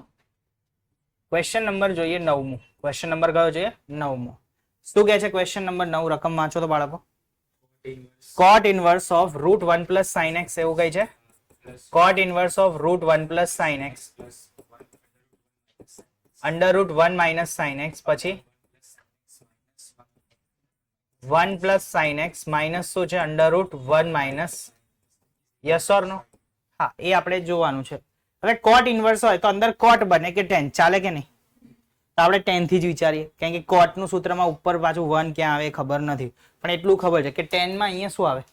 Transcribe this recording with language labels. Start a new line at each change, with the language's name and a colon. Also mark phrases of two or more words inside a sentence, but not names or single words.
English: question number
Gujarati: જોઈએ 9મું.
English: question number
Gujarati: કયો જોઈએ? 9મો. શું કહે છે
English: question number
Gujarati: 9? રકમ વાંચો તો બાળકો.
English: cot inverse of √1 plus sin x
Gujarati: એવું કઈ છે?
English: cot inverse of √1 plus sin x √1 minus sin x પછી 1 plus sin x minus
Gujarati: શું છે?
English: √1 minus. yes or no?
Gujarati: હા, એ આપણે જોવાનું છે. હવે
English: cot inverse
Gujarati: હોય તો અંદર cot બને કે tan ચાલે કે નહીં? તો આપણે tan થી જ વિચારીએ, કારણ કે cot નું સૂત્રમાં ઉપર પાછું 1 ક્યાં આવે ખબર નથી, પણ એટલું ખબર છે કે tan માં અહીંયા શું આવે?